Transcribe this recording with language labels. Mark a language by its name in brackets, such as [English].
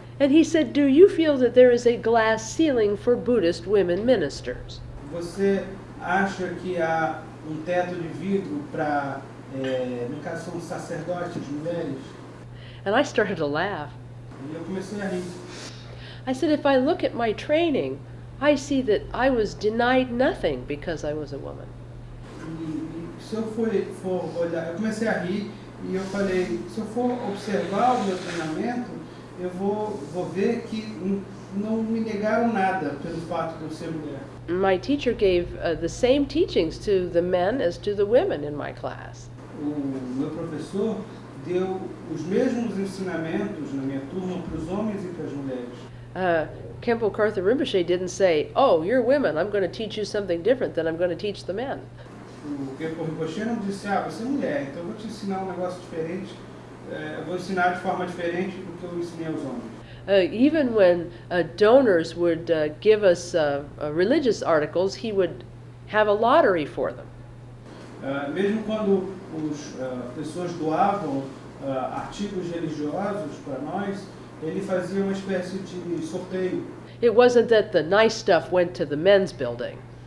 [English] And he said, do you feel that there is a glass ceiling for Buddhist women ministers? [Portuguese] Você acha que há teto de vidro para, no caso, são sacerdotes, mulheres? [English] And I started to laugh. [Portuguese] E eu comecei a rir. [English] I said, if I look at my training, I see that I was denied nothing because I was a woman. [Portuguese] E se eu for olhar, eu comecei a rir e eu falei, se eu for observar o meu treinamento, eu vou ver que não me negaram nada pelo fato de eu ser mulher. [English] My teacher gave the same teachings to the men as to the women in my class. [Portuguese] O meu professor deu os mesmos ensinamentos na minha turma para os homens e para as mulheres. [English] Khenpo Karthar Rinpoche didn't say, oh, you're women, I'm going to teach you something different than I'm going to teach the men. [Portuguese] O Khenpo Rinpoche não disse, você é mulher, então eu vou te ensinar um negócio diferente, eu vou ensinar de forma diferente do que eu ensinei aos homens. [English] Even when donors would give us religious articles, he would have a lottery for them. [Portuguese] Mesmo quando as pessoas doavam artigos religiosos para nós, ele fazia uma espécie de sorteio. [English] It wasn't that the nice stuff went to the men's building.